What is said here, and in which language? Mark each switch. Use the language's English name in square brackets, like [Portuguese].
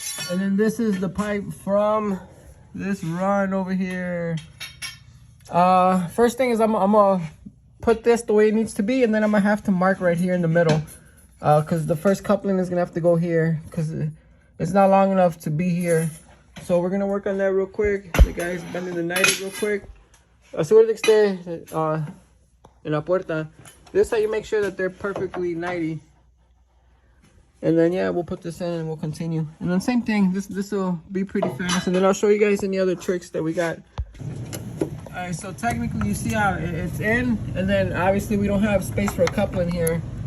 [English] And then this is the pipe from this run over here. First thing is I'm gonna put this the way it needs to be, and then I'm gonna have to mark right here in the middle, because the first coupling is gonna have to go here because it's not long enough to be here. So we're gonna work on that real quick. The guy's bending the 90 real quick. [Spanish] Asegúrate que esté en la puerta. [English] This is how you make sure that they're perfectly 90. And then yeah, we'll put this in and we'll continue. And then same thing. This will be pretty fast. And then I'll show you guys any other tricks that we got. Alright, so technically you see how it's in, and then obviously we don't have space for a coupling here.